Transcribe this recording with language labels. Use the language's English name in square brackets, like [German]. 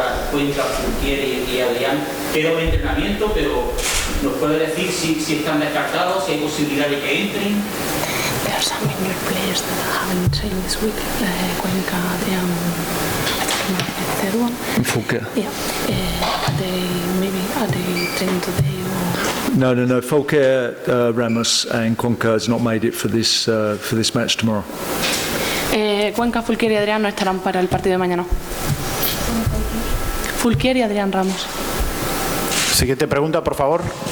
[Spanish] Cuenca, Fulquier y Adrián. Quedó en entrenamiento, pero ¿nos puede decir si están descartados, si hay posibilidad de que entren? [English] There are some English players that haven't trained this week. Cuenca, Adrián, I don't know the third one. And Fulker. Yeah. Are they training today or? No. Fulker, Ramos and Cuenca has not made it for this match tomorrow. [Spanish] Cuenca, Fulquier y Adrián no estarán para el partido de mañana. Fulquier y Adrián Ramos. Siguiente pregunta, por favor.